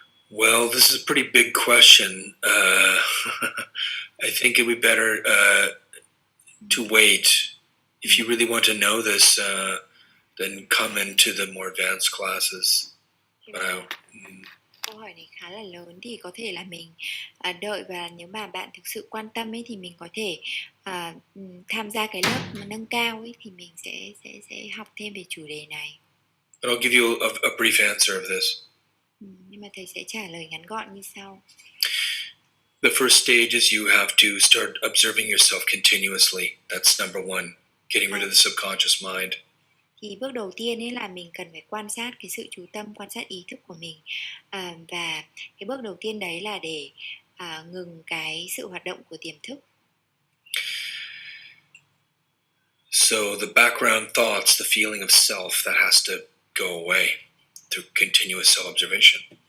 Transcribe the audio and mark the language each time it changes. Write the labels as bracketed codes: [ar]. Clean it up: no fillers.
[en] Well, this is a pretty big question. I think it would be better to wait. If you really want to know this, then come into the more advanced classes. But [vi] Câu hỏi này khá là lớn, thì có thể là mình đợi, và nếu mà bạn thực sự quan tâm ấy thì mình có thể tham gia cái lớp mà nâng cao ấy, thì mình sẽ học thêm về chủ đề này. [en] But I'll give you a brief answer of this. [vi] Nhưng mà thầy sẽ trả lời ngắn gọn như sau. [en] The first stage is you have to start observing yourself continuously. That's number one, getting rid of the subconscious mind. [vi] Thì bước đầu tiên ấy là mình cần phải quan sát cái sự chú tâm, quan sát ý thức của mình, và cái bước đầu tiên đấy là để ngừng cái sự hoạt động của tiềm thức. [en] So the background thoughts, the feeling of self, that has to go away through continuous self-observation.